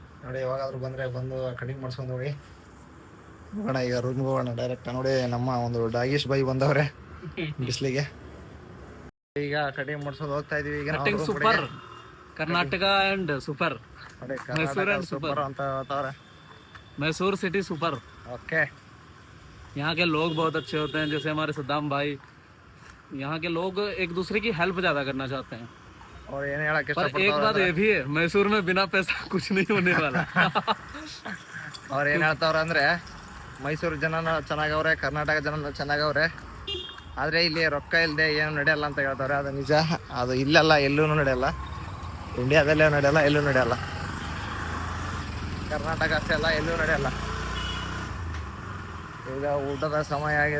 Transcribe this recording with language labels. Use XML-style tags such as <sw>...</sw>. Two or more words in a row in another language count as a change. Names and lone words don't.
<kn>ನೋಡಿ ಯಾವಾಗಾದ್ರೂ ಬಂದರೆ ಬಂದು ಕಟಿಂಗ್ ಮಾಡ್ಸ್ಕೊಂಡು ಹೋಗಿ. ಹೋಗೋಣ ಈಗ ರೂಮ್ಗೆ ಹೋಗೋಣ ಡೈರೆಕ್ಟ್. ನೋಡಿ ನಮ್ಮ ಒಂದು ಡಾಗೀಶ್ ಬೈ ಬಂದವ್ರೆ ಬಿಸಿಲಿಗೆ. ಈಗ ಕಟಿಂಗ್ ಮಾಡ್ಸ್ಕೊಂಡು ಹೋಗ್ತಾ ಇದೀವಿ. ಈಗ ನಾವು room ಸೂಪರ್ ಕಡೆಗೆ. ಕರ್ನಾಟಕ</kn> <en>and super</en> <kn>ನೋಡಿ मैसूर ಕರ್ನಾಟಕ and ಸೂಪರ್ super. ಅಂತ ಹೇಳ್ತಾವ್ರೆ.</kn> <en>Mysore city super.</en> <kn>ಓಕೆ</kn> <hi>यहाँ के लोग बहुत अच्छे होते हैं, जैसे हमारे सद्दाम भाई। यहाँ के लोग एक दूसरे की हेल्प ज्यादा करना चाहते हैं।</hi> <kn>ಅವ್ರು ಏನು ಹೇಳಕ್ಕೆ</kn> <hi>पर एक बात</hi> <kn>ಇಷ್ಟಪಡ್ತಾವ್ರೆ</kn> <hi>ये भी है, मैसूर में बिना पैसा कुछ नहीं होने वाला।</hi> <kn>ಅವ್ರು ಏನು ಹೇಳ್ತಾವ್ರೆ ಅಂದರೆ ಮೈಸೂರು ಜನನ ಚೆನ್ನಾಗವ್ರೆ, ಕರ್ನಾಟಕ ಜನನ ಚೆನ್ನಾಗವ್ರೆ, ಆದರೆ ಇಲ್ಲಿ ರೊಕ್ಕ ಇಲ್ಲದೆ ಏನು ನಡೆಯಲ್ಲ ಅಂತ ಹೇಳ್ತಾರೆ. ಅದು ನಿಜ. ಅದು ಇಲ್ಲೆಲ್ಲ ಎಲ್ಲೂ ನಡೆಯಲ್ಲ, ಇಂಡಿಯಾದಲ್ಲೇ ನಡೆಯಲ್ಲ, ಎಲ್ಲೂ ನಡೆಯಲ್ಲ. ಕರ್ನಾಟಕ ಅಷ್ಟೇ ಅಲ್ಲ, ಎಲ್ಲೂ ನಡೆಯಲ್ಲ. ಈಗ ಊಟದ ಸಮಯ ಆಗಿದೆ.</kn>